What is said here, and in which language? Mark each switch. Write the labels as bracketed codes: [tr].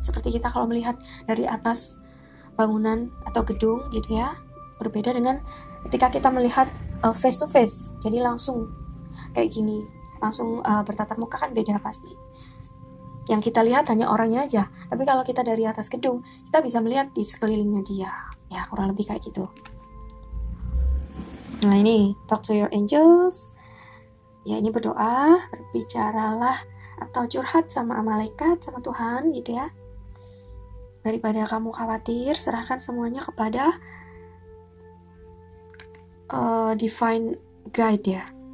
[id] Seperti kita kalau melihat dari atas bangunan atau gedung gitu ya, berbeda dengan ketika kita melihat [en] face to face, [id] jadi langsung kayak gini, langsung bertatap muka, kan beda pasti. Yang kita lihat hanya orangnya aja, tapi kalau kita dari atas gedung kita bisa melihat di sekelilingnya dia, ya kurang lebih kayak gitu. Nah ini, [en] talk to your angels. [id] Ya ini berdoa, berbicaralah atau curhat sama malaikat, sama Tuhan gitu ya. Daripada kamu khawatir, serahkan semuanya kepada divine guide ya.